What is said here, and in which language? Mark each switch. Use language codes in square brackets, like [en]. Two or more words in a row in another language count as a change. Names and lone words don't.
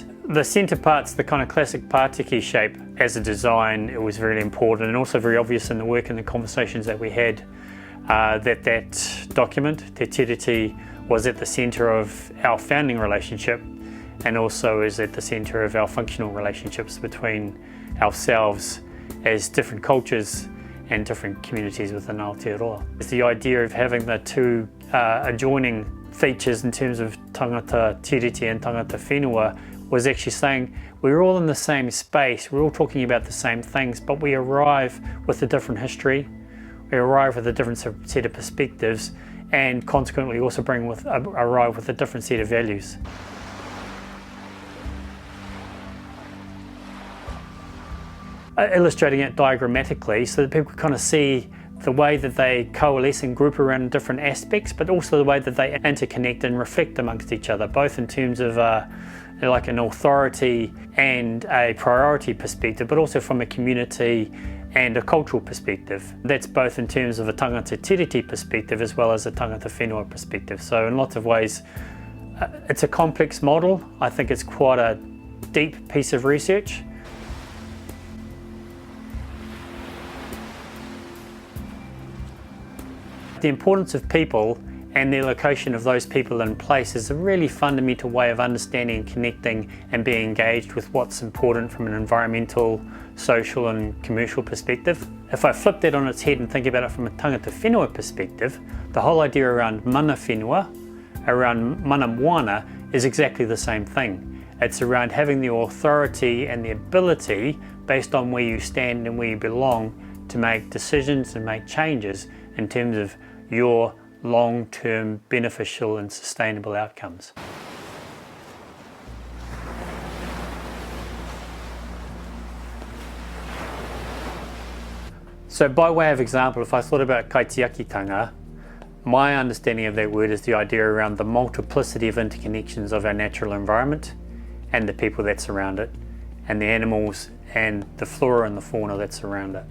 [en] The centre part's the kind of classic Pātiki shape. As a design, it was very important and also very obvious in the work and the conversations that we had that document, Te Tiriti, was at the centre of our founding relationship and also is at the centre of our functional relationships between ourselves as different cultures and different communities within Aotearoa. It's the idea of having the two adjoining features in terms of [mi] tangata tiriti [en] and [mi] tangata whenua [en] was actually saying we're all in the same space, we're all talking about the same things, but we arrive with a different history, we arrive with a different set of perspectives, and consequently also arrive with a different set of values. Illustrating it diagrammatically so that people can kind of see the way that they coalesce and group around different aspects, but also the way that they interconnect and reflect amongst each other, both in terms of like an authority and a priority perspective, but also from a community and a cultural perspective. That's both in terms of a [mi] tangata tiriti [en] perspective as well as a [mi] tangata whenua [en] perspective. So in lots of ways, it's a complex model. I think it's quite a deep piece of research. The importance of people and the location of those people in place is a really fundamental way of understanding, connecting and being engaged with what's important from an environmental, social and commercial perspective. If I flip that on its head and think about it from a tangata whenua perspective, the whole idea around [mi] mana whenua, [en] around [mi] mana moana, [en] is exactly the same thing. It's around having the authority and the ability, based on where you stand and where you belong, to make decisions and make changes in terms of your long-term beneficial and sustainable outcomes. So by way of example, if I thought about kaitiakitanga, my understanding of that word is the idea around the multiplicity of interconnections of our natural environment and the people that surround it, and the animals and the flora and the fauna that surround it.